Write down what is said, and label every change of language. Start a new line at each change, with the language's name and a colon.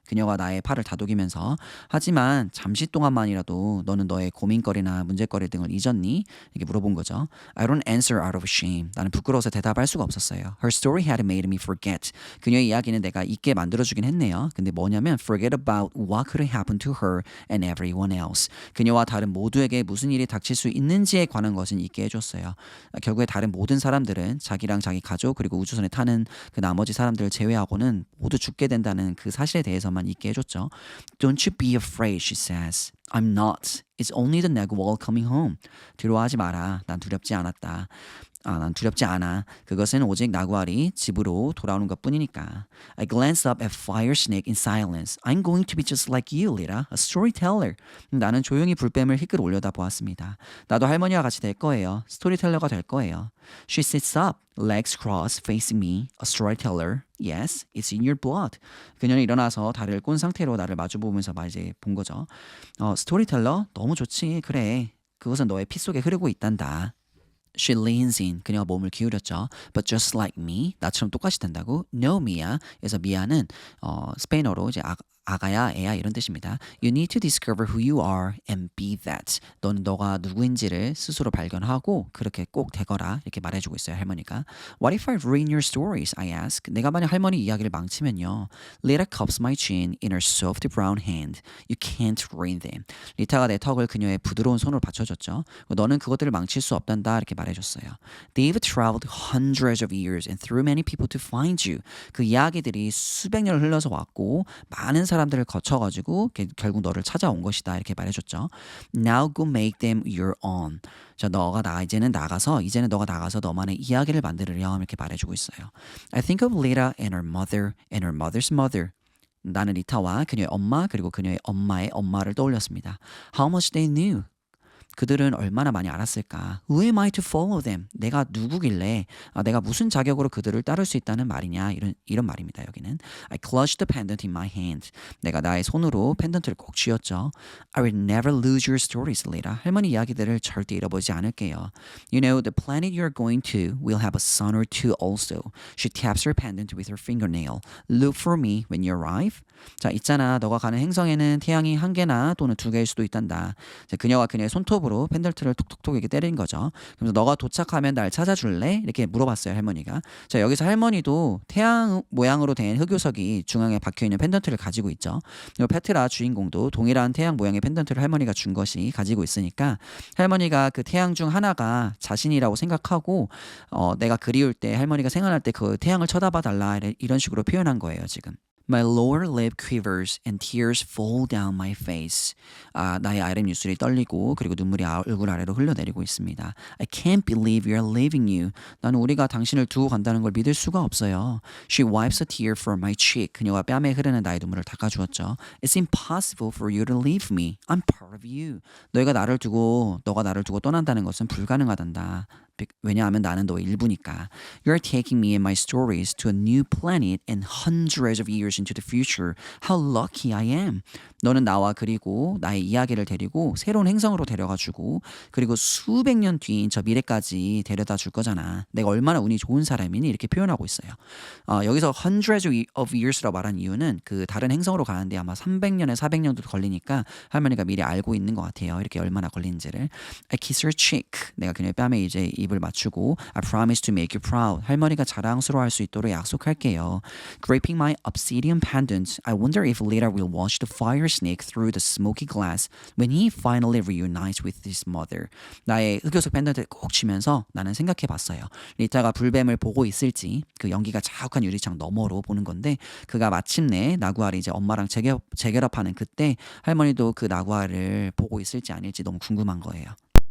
Korean: 그녀가 나의 팔을 다독이면서 하지만 잠시 동안만이라도 너는 너의 고민거리나 문제거리 등을 잊었니? 이렇게 물어본 거죠.
English: I don't answer out of shame.
Korean: 나는 부끄러워서 대답할 수가 없었어요.
English: Her story had made me forget.
Korean: 그녀의 이야기는 내가 잊게 만들어주긴 했네요. 근데 뭐냐면
English: forget about what could happen to her and everyone else.
Korean: 그녀와 다른 모두에게 무슨 일이 닥칠 수 있는지에 관한 것은 잊게 해줬어요. 결국에 다른 모든 사람들은 자기랑 자기 가족 그리고 우주선에 타는 그 나머지 사람들을 제외하고는 모두 죽게 된다는 그 사실에 대해서만 잊게 해줬죠.
English: Don't you be afraid, she says. I'm not. It's only the Nagual coming home.
Korean: 두려워하지 마라. 난 두렵지 않았다. 난 두렵지 않아. 그것은 오직 나구알이 집으로 돌아오는 것뿐이니까.
English: I glance up at Fire Snake in silence. I'm going to be just like you, Lita, a storyteller.
Korean: 나는 조용히 불뱀을 힐끗 올려다 보았습니다. 나도 할머니와 같이 될 거예요. 스토리텔러가 될 거예요.
English: She sits up, legs crossed, facing me, a storyteller. Yes, it's in your blood.
Korean: 그녀는 일어나서 다리를 꼰 상태로 나를 마주보면서 이제 본 거죠. 스토리텔러? 너무 좋지. 그래. 그것은 너의 피 속에 흐르고 있단다.
English: She leans in.
Korean: 그녀가 몸을 기울였죠.
English: But just like me.
Korean: 나처럼 똑같이 된다고?
English: No, Mia.
Korean: 그래서 미아는 스페인어로 이제 아가야, 애야 이런 뜻입니다.
English: You need to discover who you are and be that.
Korean: 너는 너가 누구인지를 스스로 발견하고 그렇게 꼭 되거라 이렇게 말해주고 있어요 할머니가.
English: What if I ruin your stories? I ask.
Korean: 내가 만약 할머니 이야기를 망치면요.
English: Lita cups my chin in her soft brown hand. You can't ruin them.
Korean: 리타가 내 턱을 그녀의 부드러운 손으로 받쳐줬죠. 너는 그것들을 망칠 수 없단다 이렇게 말해줬어요.
English: They've traveled hundreds of years and through many people to find you.
Korean: 그 이야기들이 수백 년을 흘러서 왔고 많은 사람들을 거쳐가지고 결국 너를 찾아온 것이다 이렇게 말해줬죠.
English: Now go make them your own.
Korean: 자, 이제는 너가 나가서 너만의 이야기를 만들으렴 이렇게 말해주고 있어요.
English: I think of Lita and her mother and her mother's mother.
Korean: 나는 리타와 그녀의 엄마 그리고 그녀의 엄마의 엄마를 떠올렸습니다.
English: How much they knew.
Korean: 그들은 얼마나 많이 알았을까?
English: Who am I to follow them?
Korean: 내가 누구길래 내가 무슨 자격으로 그들을 따를 수 있다는 말이냐? 이런 말입니다. 여기는
English: I clutched the pendant in my hand.
Korean: 내가 나의 손으로 펜던트를 꼭 쥐었죠.
English: I will never lose your stories, Lita.
Korean: 할머니 이야기들을 절대 잃어버리지 않을게요.
English: You know, the planet you're going to will have a son or two also. She taps her pendant with her fingernail. Look for me when you arrive.
Korean: 자, 있잖아. 너가 가는 행성에는 태양이 한 개나 또는 두 개일 수도 있단다. 자, 그녀가 그녀의 손톱으로 펜던트를 톡톡톡 이렇게 때린 거죠. 그래서 너가 도착하면 날 찾아줄래? 이렇게 물어봤어요, 할머니가. 자, 여기서 할머니도 태양 모양으로 된 흑요석이 중앙에 박혀있는 펜던트를 가지고 있죠. 그리고 페트라 주인공도 동일한 태양 모양의 펜던트를 할머니가 준 것이 가지고 있으니까 할머니가 그 태양 중 하나가 자신이라고 생각하고 내가 그리울 때 할머니가 생각날 때 그 태양을 쳐다봐 달라 이런 식으로 표현한 거예요, 지금.
English: My lower lip quivers and tears fall down my face.
Korean: 나의 아랫입술이 떨리고 그리고 눈물이 얼굴 아래로 흘러내리고 있습니다.
English: I can't believe we are leaving you.
Korean: 나는 우리가 당신을 두고 간다는 걸 믿을 수가 없어요.
English: She wipes a tear from my cheek.
Korean: 그녀가 뺨에 흐르는 나의 눈물을 닦아주었죠.
English: It's impossible for you to leave me. I'm part of you.
Korean: 너가 나를 두고 떠난다는 것은 불가능하단다. 왜냐하면 나는 너의 일부니까.
English: You are taking me and my stories to a new planet and hundreds of years into the future. How lucky I am.
Korean: 너는 나와 그리고 나의 이야기를 데리고 새로운 행성으로 데려가주고 그리고 수백 년 뒤인 저 미래까지 데려다 줄 거잖아. 내가 얼마나 운이 좋은 사람이니 이렇게 표현하고 있어요. 여기서
English: hundreds of years
Korean: 라고 말한 이유는 그 다른 행성으로 가는데 아마 300년에 400년도 걸리니까 할머니가 미리 알고 있는 것 같아요. 이렇게 얼마나 걸리는지를.
English: I kiss her cheek.
Korean: 내가 그녀의 뺨에 이제 입을 맞추고
English: I promise to make you proud.
Korean: 할머니가 자랑스러워할 수 있도록 약속할게요.
English: Gripping my obsidian pendant, I wonder if Lita will watch the fire snake through the smoky glass when he finally reunites with his mother.
Korean: 나의 흑요석 펜던트를 꼭 쥐면서 나는 생각해봤어요. 리타가 불뱀을 보고 있을지 그 연기가 자욱한 유리창 너머로 보는 건데 그가 마침내 나구아를 이제 엄마랑 재결합하는 그때 할머니도 그 나구아를 보고 있을지 아닐지 너무 궁금한 거예요.